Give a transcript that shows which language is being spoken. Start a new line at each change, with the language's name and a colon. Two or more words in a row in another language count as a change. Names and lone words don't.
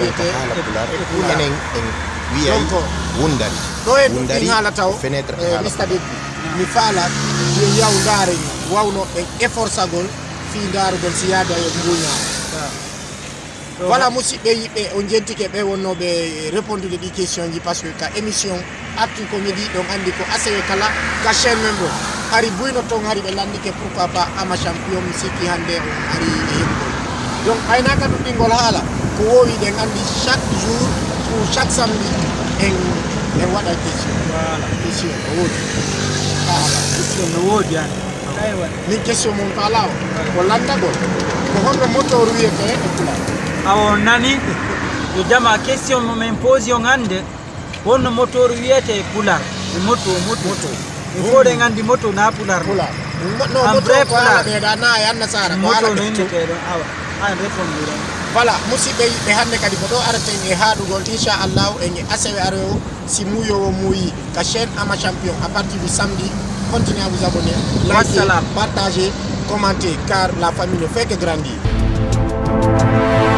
Fula: ko haala pular enen en wiyay wundari ɗo e ɗum haalata o fenêtre mista debbi mi faala yo yaw ndaare wawno ɓe efforçagol fi ndaarugol si yaada e mbuñaa voilà musidɓe yiɓe on jentike ɓe wonnoɓe répondude ɗi question ji
French: par ce que
Fula: ka émission actu comédie ɗon andi ko asewe kala ka chaîne men ɗo hari buyno ton hari ɓe landike
French: pourquoi pas
Fula: ama champion mi sikki hande on ari e heɓugol donc aynaka ɗuɗɗingol haala ko wowi ɗen andi
French: chaque jour ou chaque samedi
Fula: en waɗa question question no woodi haala question no woodi an min question mon faala o ko landagol ko honno motor wiyete e pulaar awo nani yo jama question mo min posi on hande wonno motor wiyete pular moto
French: il faut
Fula: de ngandi moto na pular no moto ko ala be da na yanna sara ko ala moto no ke don awa an répondre voilà musidɓe yiɓe hande kadi ko ɗo araten e haɗugol inchallahu en asewe areo si muyowo muuyi ka chaîne ama champion
French: à partir du samedi continuez à vous abonner likez, partagez, commentez car la famille ne fait que grandir.